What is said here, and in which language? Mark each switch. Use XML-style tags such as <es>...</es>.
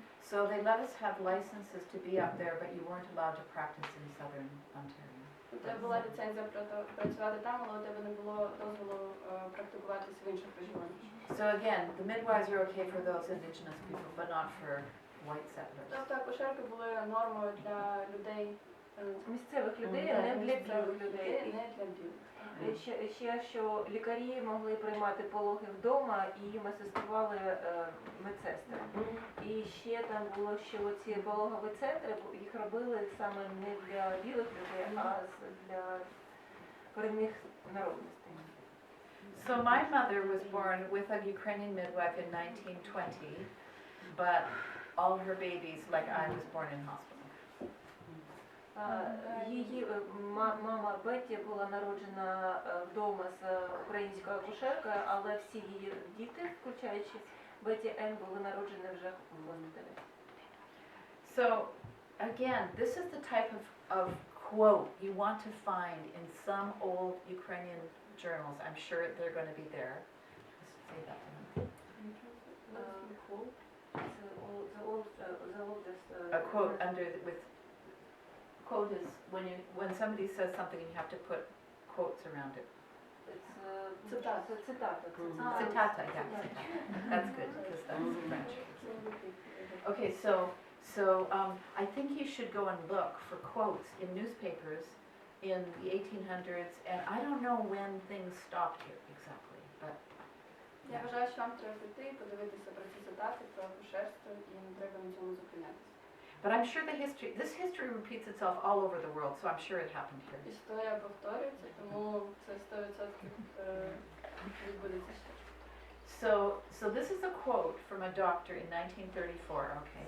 <en>So they let us have licenses to be up there, but you weren't allowed to practice in southern Ontario.</en> <uk>У тебе була ліцензія працювати там, але у тебе не було дозволу практикуватись в інших регіонах.</uk> <en>So again, the midwives are okay for those indigenous people, but not for white settlers.</en> <uk>Тобто акушерки були нормою для людей, Місцевих людей, а не для білих людей. не для білих. Ще що лікарі могли приймати пологи вдома і їм асистували медсестри. І ще там було, що ці пологові центри, їх робили саме не для білих людей, а для корінних народностей.</uk> <en>So my mother was born with a Ukrainian midwife in 1920, but all her babies, like I, was born in hospital.</en> <uk>Її мама Бетті була народжена вдома з українською акушеркою, але всі її діти, включаючи Бетті Ен, були народжені вже в госпіталі.</uk> <en>So again, this is the type of quote you want to find in some old Ukrainian journals. I'm sure they're going to be there. Just say that to them. A quote under with quote is when somebody says something you have to put quotes around it.</en> <uk>Цитата.</uk> <en>Citata, yeah. That's good because that's French. Okay, so I think you should go and look for quotes in newspapers in the 1800s, and I don't know when things stopped here exactly, but</en> <uk>Я вважаю, що вам треба піти і подивитися про ці цитати, про акушерство, і не треба на цьому зупинятися.</uk> <en>But I'm sure this history repeats itself all over the world, so I'm sure it happened here.</en> <uk>Історія повторюється, тому це 100% відбудеться ще.</uk> <en>So this is a quote from a doctor in 1934, okay?</en>